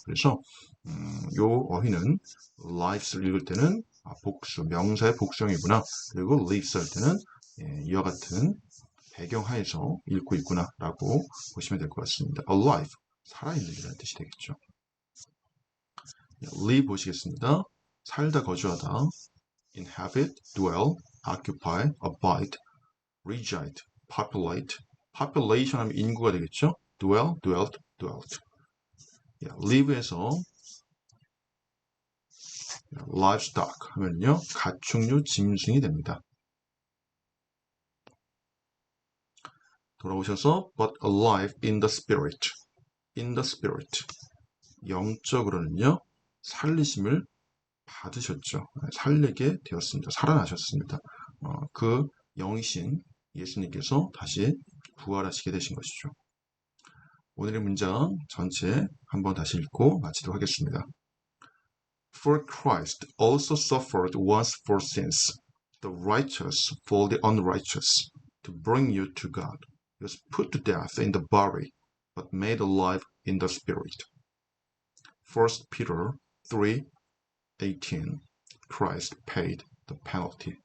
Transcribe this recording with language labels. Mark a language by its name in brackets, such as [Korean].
[Korean] 그래서 요 어휘는 lives를 읽을 때는 복수, 명사의 복수형이구나. 그리고 lives 할 때는 이와 같은 배경하에서 읽고 있구나 라고 보시면 될 것 같습니다. alive, 살아있는이라는 뜻이 되겠죠. live 보시겠습니다. 살다, 거주하다. [English] inhabit, dwell, occupy, abide, reside, populate. [Korean] population 하면 인구가 되겠죠. [English] dwell, dwelt, dwelt. [Korean] live에서 livestock 하면요 가축류, 짐승이 됩니다. 돌아오셔서 [English] but alive in the spirit. in the spirit. [Korean] 영적으로는요 살리심을 받으셨죠. 살리게 되었습니다. 살아나셨습니다. 그 영이신 예수님께서 다시 부활하시게 되신 것이죠. 오늘의 문장 전체 한번 다시 읽고 마치도록 하겠습니다. [English] For Christ also suffered once for sins, the righteous for the unrighteous, to bring you to God. He was put to death in the body, but made alive in the spirit. 1 Peter 3:18. Christ paid the penalty.